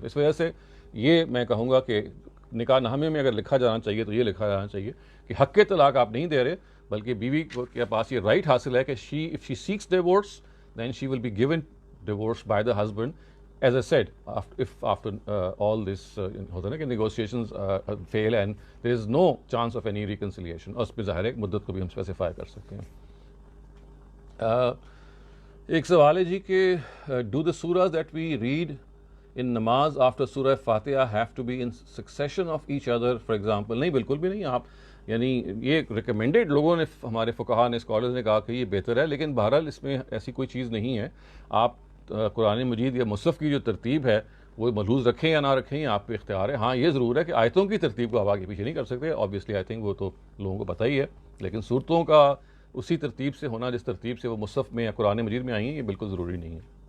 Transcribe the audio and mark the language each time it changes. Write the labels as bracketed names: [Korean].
[Urdu] اس وجہ سے یہ میں کہوں گا کہ نکاح نامے میں اگر لکھا جانا چاہیے تو یہ لکھا جانا چاہیے کہ حق طلاق آپ نہیں دے رہے, بلکہ بیوی کے پاس یہ رائٹ حاصل ہے کہ [English] if she seeks divorce then she will be given divorce by the husband, as I said, if after all this [Urdu] ہوتا ہے نا کہ [English] negotiations fail and there is no chance of any reconciliation, [Urdu] اور اس پہ ظاہر ہے مدت کو بھی ہم اسپیسیفائی کر سکتے ہیں. ایک سوال ہے جی کہ [English] do the surahs that we read in namaz after surah Fatiha have to be in succession of each other, for example? [Urdu] نہیں, بالکل بھی نہیں. آپ یعنی یہ ریکمینڈیڈ لوگوں نے, ہمارے فقہا نے, اسکالرز نے کہا کہ یہ بہتر ہے, لیکن بہرحال اس میں ایسی کوئی چیز نہیں ہے. آپ قرآن مجید یا مصحف کی جو ترتیب ہے وہ ملحوظ رکھیں یا نہ رکھیں, یہ آپ پہ اختیار ہے. ہاں یہ ضرور ہے کہ آیتوں کی ترتیب کو آپ آگے پیچھے نہیں کر سکتے, [English] obviously I think [Urdu] وہ تو لوگوں کو پتہ ہی ہے, لیکن صورتوں کا اسی ترتیب سے ہونا جس ترتیب سے وہ مصحف میں یا قرآن مجید میں آئی ہیں, یہ بالکل ضروری نہیں ہے.